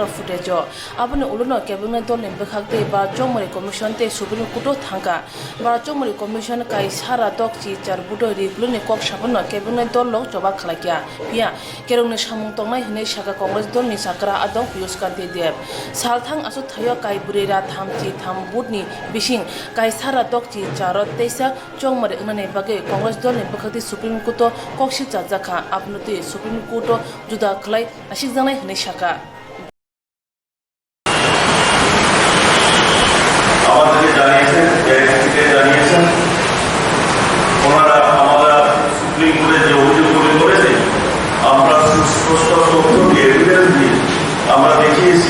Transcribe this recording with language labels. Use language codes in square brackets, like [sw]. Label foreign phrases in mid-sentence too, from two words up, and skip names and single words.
[trp] footage abuni uluno kebuna dolin bekhakte ba chomari commission te supreme court thangka ba chomari commission kai sara dokchi char budo riglune kok sabno kebuna dollo choba khlakya pia kerong ne samung tongnai hne saka congress dol ni sakra adong piyus kante deb salthang asu thayo kai burera thamchi tham budni bising kai sara dokchi charot teisa chomari ngane bage congress dol ni bekhakte supreme court kok Jaka apnuti Supreme Court juda khlai ashik janai hne shaka [bn] আমাদেরকে জানিয়েছেন থেকে জানিয়েছেন ওনারা আমরা সুপ্রিম কোর্টে যে অভিযোগগুলি করেছে আমরা সুস্পষ্ট তথ্য দিয়ে এভিডেন্স দিয়ে আমরা দেখিয়েছি